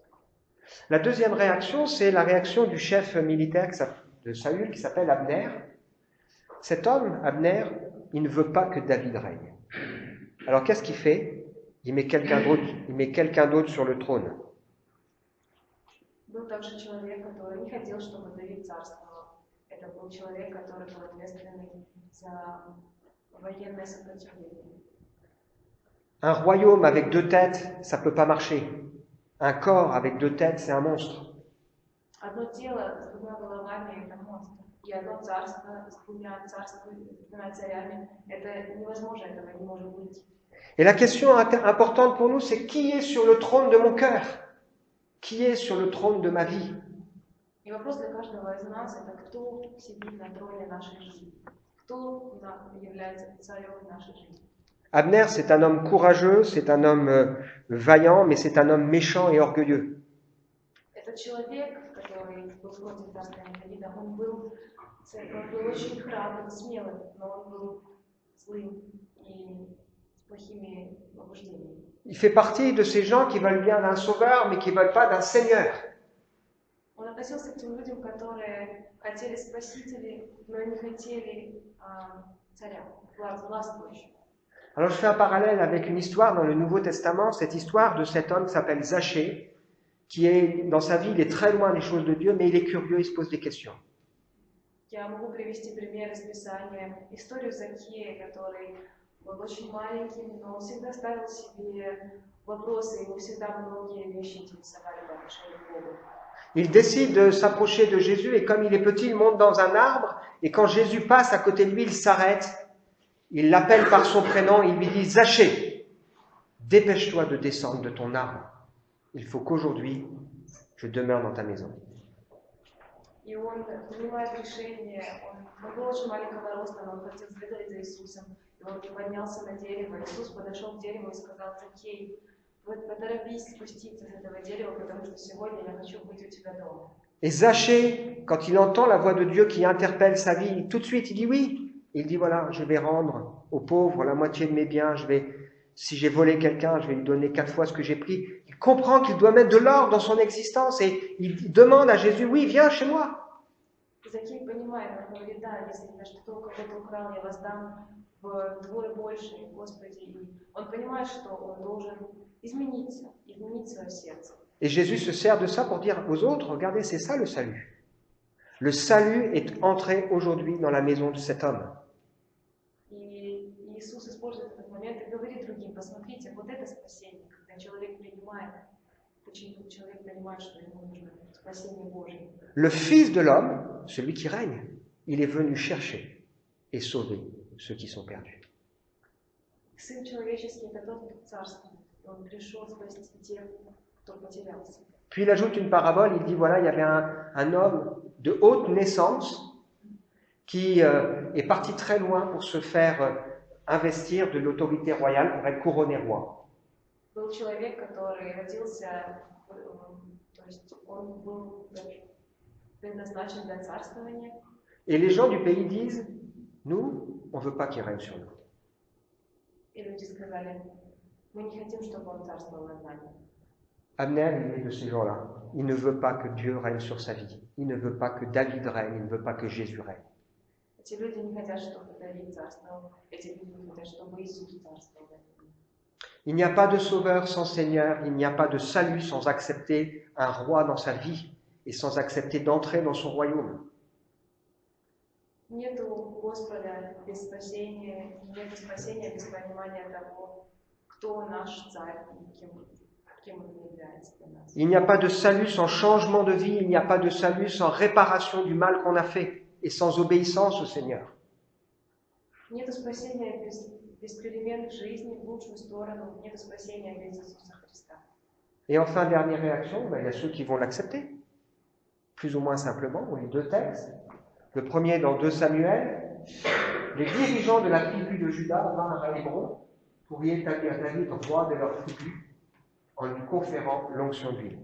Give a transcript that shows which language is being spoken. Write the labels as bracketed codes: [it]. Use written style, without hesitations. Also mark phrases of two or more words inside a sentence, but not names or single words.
[fr] La deuxième réaction, c'est la réaction du chef militaire de Saül qui s'appelle Abner. Cet homme, Abner, il ne veut pas que David règne. Alors qu'est-ce qu'il fait? Il met quelqu'un d'autre sur le trône. [ru] Был также человек, который не хотел, чтобы Давид царствовал. Это был человек, который был ответственный за военное сопротивление. [fr] Un royaume avec deux têtes, ça ne peut pas marcher. Un corps avec deux têtes, c'est un monstre. [ru] Одно тело с двумя головами – это монстр. И одно царство с двумя царями – это невозможно, этого не может быть. [fr] Et la question importante pour nous, c'est qui est sur le trône de mon cœur? Qui est sur le trône de ma vie? [ru] И вопрос для каждого из нас – это кто сидит на троне нашей жизни? Кто является царем нашей жизни? [fr] Abner, c'est un homme courageux, c'est un homme vaillant, mais c'est un homme méchant et orgueilleux. [ru] Этот человек, который был против царствования Давида, он был очень храбрым, смелым, но он был злым и с плохими побуждениями. [fr] Il fait partie de ces gens qui veulent bien d'un sauveur, mais qui ne veulent pas d'un seigneur. [ru] Он относился к тем людям, которые хотели спасителей, но не хотели царя, властвующего. [fr] Alors je fais un parallèle avec une histoire dans le Nouveau Testament, cette histoire de cet homme qui s'appelle Zachée, qui est, dans sa vie, il est très loin des choses de Dieu, mais il est curieux, il se pose des questions. [ru] Я могу привести пример из Писания, историю Закхея, который был очень маленьким, но он всегда ставил себе вопросы, ему всегда многие вещи интересовали по отношению к Богу. [fr] Il décide de s'approcher de Jésus et comme il est petit, il monte dans un arbre et quand Jésus passe à côté de lui, il s'arrête, il l'appelle par son prénom, il lui dit « Zachée, dépêche-toi de descendre de ton arbre. Il faut qu'aujourd'hui, je demeure dans ta maison. » [ru] И он принимает решение, он был очень маленького роста, но он хотел следовать за Иисусом. И он поднялся на дерево. Иисус подошел к дереву и сказал: Закхей, поторопись спуститься с этого дерева, потому что сегодня я хочу быть у тебя дома. [fr] Et Zachée, quand il entend la voix de Dieu qui interpelle sa vie, tout de suite il dit oui. Il dit voilà, je vais rendre aux pauvres la moitié de mes biens, si j'ai volé quelqu'un, je vais lui donner 4 fois ce que j'ai pris. Il comprend qu'il doit mettre de l'ordre dans son existence et il demande à Jésus, oui, viens chez moi. [ru] Закхей понимает, он говорит: да, если я что-то у кого-то украл, я воздам вдвое больше, Господи. И он понимает, что он должен измениться, изменить свое сердце. [fr] Et Jésus se sert de ça pour dire aux autres, regardez, c'est ça le salut. Le salut est entré aujourd'hui dans la maison de cet homme. [ru] И Иисус использует этот момент и говорит другим: посмотрите, вот это спасение, когда человек принимает, человек понимает, что ему нужно спасение Божие. [fr] Le Fils de l'homme, celui qui règne, il est venu chercher et sauver ceux qui sont perdus. [ru] Сын человеческий – это тот, кто царствует. Он пришел спасти тех, кто потерялся. [fr] Puis il ajoute une parabole, il dit voilà, il y avait un homme de haute naissance qui est parti très loin pour se faire investir de l'autorité royale pour être couronné roi. [ru] Был человек, который родился, то есть он был предназначен для царствования. [fr] Et les gens du pays disent, nous, on ne veut pas qu'il règne sur nous. [ru] И люди сказали: мы не хотим, чтобы он царствовал над нами. [fr] Abner, il est de ces gens-là. Il ne veut pas que Dieu règne sur sa vie. Il ne veut pas que David règne. Il ne veut pas que Jésus règne. [ru] Эти люди не хотят, чтобы Давид царствовал. Эти люди не хотят, чтобы Иисус царствовал. [fr] Il n'y a pas de sauveur sans Seigneur. Il n'y a pas de salut sans accepter un roi dans sa vie et sans accepter d'entrer dans son royaume. [ru] Нету Господа без спасения, нету спасения без понимания того, кто наш царь и кем он является для нас. [fr] Il n'y a pas de salut sans changement de vie, il n'y a pas de salut sans réparation du mal qu'on a fait et sans obéissance au Seigneur. [ru] Нету спасения без перемен в жизни в лучшую сторону, нету спасения без Иисуса Христа. [fr] Et enfin, dernière réaction, il y a ceux qui vont l'accepter, plus ou moins simplement. On lit deux textes. Le premier dans 2 Samuel, les dirigeants de la tribu de Juda vinrent à Hébron pour y établir David roi de leur tribu en lui conférant l'onction d'huile.